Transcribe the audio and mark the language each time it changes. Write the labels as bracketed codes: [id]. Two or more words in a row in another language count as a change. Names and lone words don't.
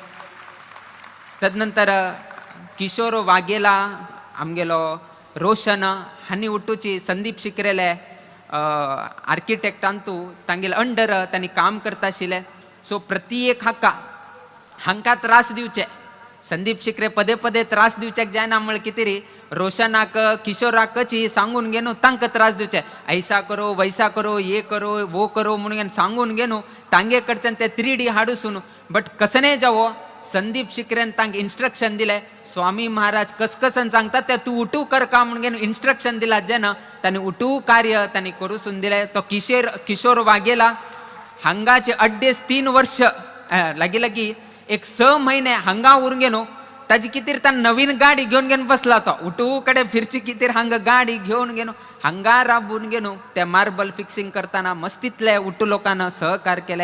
[kok] तदनंतर किशोर वाघेला आमगेलो रोशन हानी उठूची संदीप शिकरेले आर्किटेक्टांतू तांगेले अंडर तांणी काम करता आशिल्ले. सो प्रत्येक हांकां त्रास दिवचे संदीप शिकरे पदे त्रास दिवचेक जायना म्हळ्यार कितेरी रोशनाक किशोराकची सांगून घेनो तांकां त्रास दिवचे [hi] ऐसा करो वैसा करो ये करो वो करो [kok] म्हणून सांगून घेनो तांगे कडच्यान ते 3D हाडूसून बट कसने जावो संदीप शिकरेन तांकां इन्स्ट्रक्शन दिले स्वामी महाराज कसकसन सांगतात ते तू उठू कर का म्हणून घेवन इन्स्ट्रक्शन दिला जेना तांणी उठू कार्य तांणी करूसून दिले. तो किशोर वाघेला हांगाचे 3 वर्ष लागी एक 6 महिने हांगा उरून घेनो ताजी कितीर तान नवीन गाडी घेवन बसला तो उठू कडे फिरची कितीर हांगा गाडी घेवन घेनो हांगा राबून घेनो ते [en] marble fixing [kok] करताना मस्तीतले उठू लोकांना सहकार केले.